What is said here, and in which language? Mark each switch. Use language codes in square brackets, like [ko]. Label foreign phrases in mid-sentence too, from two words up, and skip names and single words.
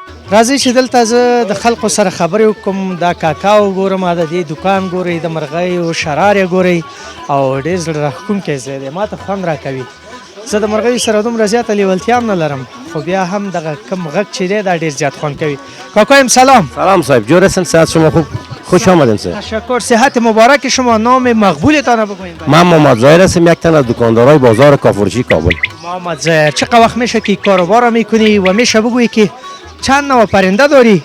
[ps] راځي چې دلته زه د خلکو سره خبرې وکړم. دا کاکاو ګورم، د دې دکان ګورئ، د مرغیو شرار یې ګورئ او ډېر زړه راښکونکی ځای دی. ما ته خوند راکوي. زه د مرغیو سره دومره زیاته لیوالتیا هم نه لرم، خو بیا هم دغه کم غږ چې دی دا ډېر زیات خوند کوي. کاکایم سلام. [fa] سلام صاحب، جور هستین؟ صحت شما خوب؟ خوش آمدین صاحب. تشکر. صحت مبارک شما. نام مقبولتان بگویید. من محمد ظاهر هستم، یک تن از دکاندارای بازار کافرچی کابل. محمد ظاهر، چقدر وقت میشه که کاروبار میکنی و میشه بگویی که چند نوع پرنده داری؟